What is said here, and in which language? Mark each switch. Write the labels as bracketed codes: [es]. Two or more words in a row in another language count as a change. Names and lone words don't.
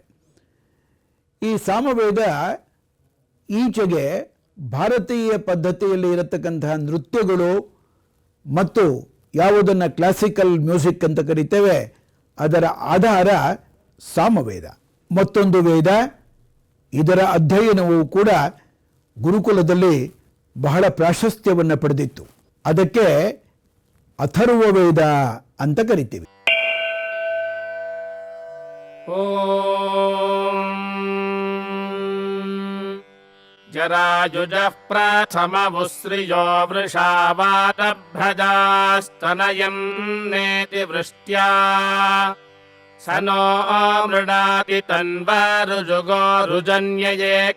[kn] ಈ ಸಾಮವೇದ ಈಚೆಗೆ ಭಾರತೀಯ ಪದ್ಧತಿಯಲ್ಲಿ ಇರತಕ್ಕಂತಹ ನೃತ್ಯಗಳು ಮತ್ತು ಯಾವುದನ್ನು [en] classical music [kn] ಅಂತ ಕರಿತೇವೆ ಅದರ ಆಧಾರ ಸಾಮವೇದ. ಮತ್ತೊಂದು ವೇದ, ಇದರ ಅಧ್ಯಯನವು ಕೂಡ ಗುರುಕುಲದಲ್ಲಿ ಬಹಳ ಪ್ರಾಶಸ್ತ್ಯವನ್ನು ಪಡೆದಿತ್ತು. ಅದಕ್ಕೆ ಅಥರ್ವ ವೇದ ಅಂತ ಕರಿತೀವಿ. [sa] ಜರಾಯುಜಃ ಪ್ರಥಮವುಸ್ರಿಯೋ ವೃಷಾವಾತಭ್ರಜಾಸ್ತನಯನ್ನೇತಿ ವೃಷ್ಟ್ಯಾ ಸ ನೋ ಮೃಡಾತಿ ತನ್ವರುಜುಗೋ ರುಜನ್ಯಯೇ